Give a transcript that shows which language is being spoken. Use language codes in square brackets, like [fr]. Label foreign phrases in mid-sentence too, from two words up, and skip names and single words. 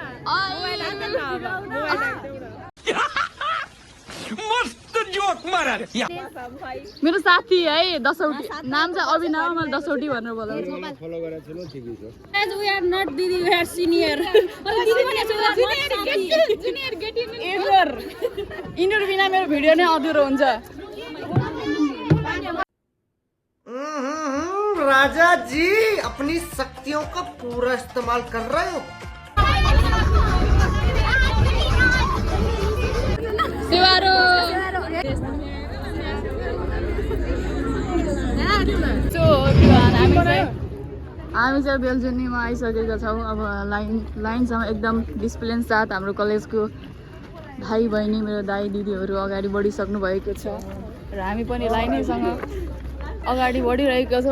[ne] मेरो साथी है दसौटी, नाम चाहिँ अभिनव, मैले दसौटी भनेर बोलाउँछु। यिनीहरू बिना मेरो भिडियो नै अधुरो हुन्छ। [hi] राजा जी अपनी शक्तियों का पूरा इस्तेमाल कर रहे हो। [ne] हामी चाहिँ बेलजुनीमा आइसकेका छौँ। अब लाइनसँग एकदम डिसिप्लिन साथ हाम्रो कलेजको भाइ बहिनी, मेरो दाइ दिदीहरू अगाडि बढिसक्नु भएको छ र हामी पनि लाइनैसँग अगाडि बढिरहेको छौँ।